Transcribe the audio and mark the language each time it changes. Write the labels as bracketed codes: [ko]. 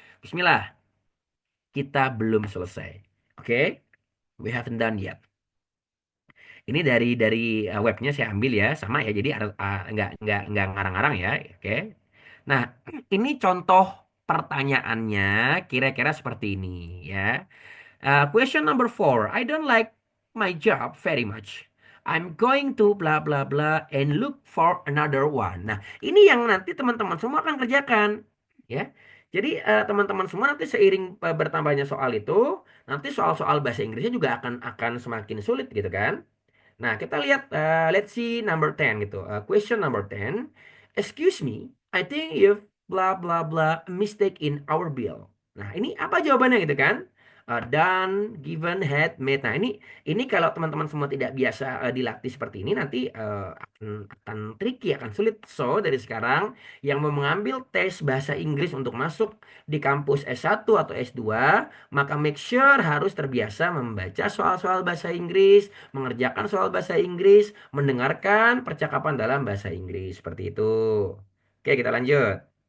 [id] Bismillah, kita belum selesai. Oke, [en] we haven't done yet. [id] Ini dari webnya saya ambil ya, sama ya. Jadi nggak ngarang-ngarang ya. Oke. Nah, ini contoh pertanyaannya kira-kira seperti ini ya. [en] Question number four. I don't like my job very much. I'm going to blah blah blah and look for another one. [id] Nah, ini yang nanti teman-teman semua akan kerjakan ya. Jadi teman-teman semua nanti seiring bertambahnya soal itu, nanti soal-soal bahasa Inggrisnya juga akan semakin sulit gitu kan. Nah, kita lihat, [en] let's see number 10 [id] gitu. [en] Question number 10. Excuse me, I think you've blah blah blah a mistake in our bill. [id] Nah, ini apa jawabannya gitu kan? Done, given, had, made. Nah, ini kalau teman-teman semua tidak biasa dilatih seperti ini nanti akan tricky, akan sulit. So, dari sekarang yang mau mengambil tes bahasa Inggris untuk masuk di kampus S1 atau S2, maka make sure harus terbiasa membaca soal-soal bahasa Inggris, mengerjakan soal bahasa Inggris, mendengarkan percakapan dalam bahasa Inggris seperti itu. Oke, kita lanjut.